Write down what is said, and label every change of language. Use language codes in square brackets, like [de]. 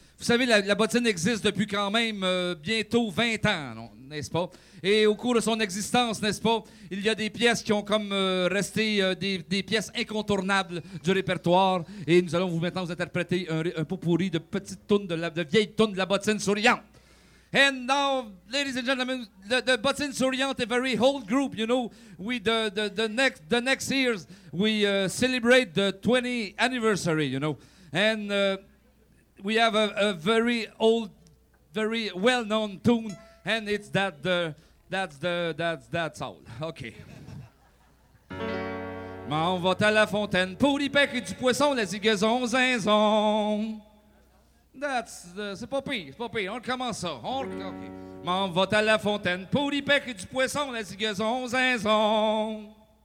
[fr] Vous savez, la bottine existe depuis quand même bientôt 20 ans, non, n'est-ce pas? Et au cours de son existence, n'est-ce pas, il y a des pièces qui ont comme resté des pièces incontournables du répertoire. Et nous allons maintenant vous interpréter un pot-pourri de petites tunes, de vieilles tunes de la bottine souriante. [en] And now, ladies and gentlemen, the Bottine Souriante, a very old group, you know. We the next years we celebrate the 20th anniversary, you know, and we have a very old, very well known tune, and it's that's all. Okay. [fr] M'en va à la fontaine pour y pêcher du poisson, les zigazons, zinzon. C'est pas pire, c'est pas pire. On recommence ça. Okay. M'en va à la fontaine pour y pêcher du poisson, la zigazon, zinzon.